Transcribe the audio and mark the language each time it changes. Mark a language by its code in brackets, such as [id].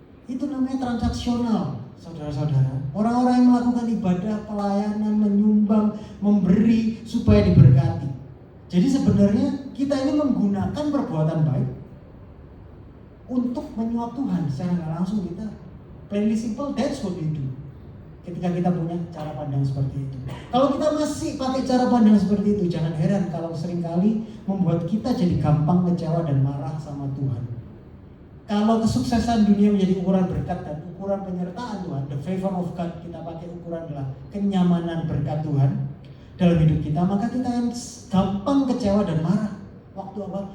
[id] Itu namanya transaksional, saudara-saudara. Orang-orang yang melakukan ibadah, pelayanan, menyumbang, memberi supaya diberkati. Jadi sebenarnya kita ini menggunakan perbuatan baik untuk menyuap Tuhan. Secara nggak langsung kita [en] plainly simple, that's what we do. [id] Ketika kita punya cara pandang seperti itu. Kalau kita masih pakai cara pandang seperti itu, jangan heran kalau seringkali membuat kita jadi gampang kecewa dan marah sama Tuhan. Kalau kesuksesan dunia menjadi ukuran berkat dan ukuran penyertaan Tuhan, [en] the favor of God, [id] kita pakai ukuran adalah kenyamanan berkat Tuhan dalam hidup kita, maka kita akan gampang kecewa dan marah. Waktu apa?